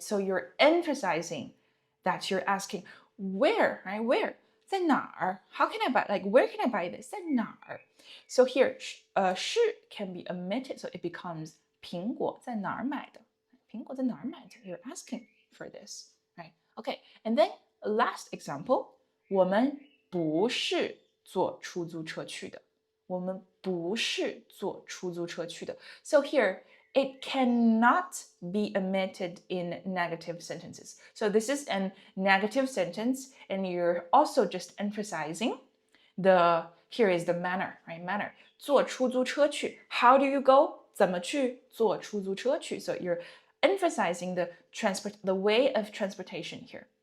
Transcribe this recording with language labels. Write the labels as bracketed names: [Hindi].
[English] So you're emphasizing that you're asking where, right? Where? [Chinese] 在哪儿? [English] How can I buy? Like where can I buy this? [Chinese] 在哪儿? [English] So here, 是 can be omitted, so it becomes [Chinese] 苹果在哪儿买的? 苹果在哪儿买的 ？ [English] You're asking for this, right? Okay, and then last example. [Chinese] 我们不是坐出租车去的。我们不是坐出租车去的。 [English] So here, it cannot be omitted in negative sentences. So this is a negative sentence, and you're also just emphasizing here is the manner, right? Manner. [Chinese] 坐出租车去 [English] How do you go? [Chinese] 怎么去坐出租车去 [English] So you're emphasizing the way of transportation here.